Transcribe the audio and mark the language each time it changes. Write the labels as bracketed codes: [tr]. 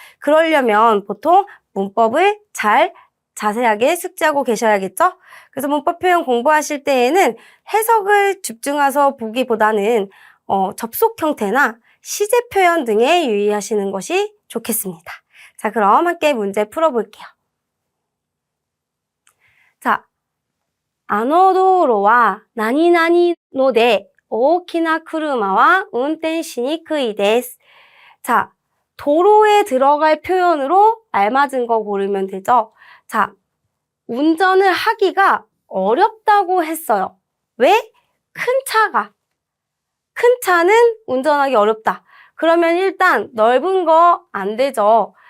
[ko] 그러려면 보통 문법을 잘 자세하게 숙지하고 계셔야겠죠? 그래서 문법 표현 공부하실 때에는 해석을 집중해서 보기보다는 접속 형태나 시제 표현 등에 유의하시는 것이 좋겠습니다. 자, 그럼 함께 문제 풀어볼게요. [ja] 자, あの道路は何々ので大きな車は運転しにくいです. [ko] 자, 도로에 들어갈 표현으로 알맞은 거 고르면 되죠. 자, 운전을 하기가 어렵다고 했어요. 왜? 큰 차는 운전하기 어렵다. 그러면 일단 넓은 거 안 되죠.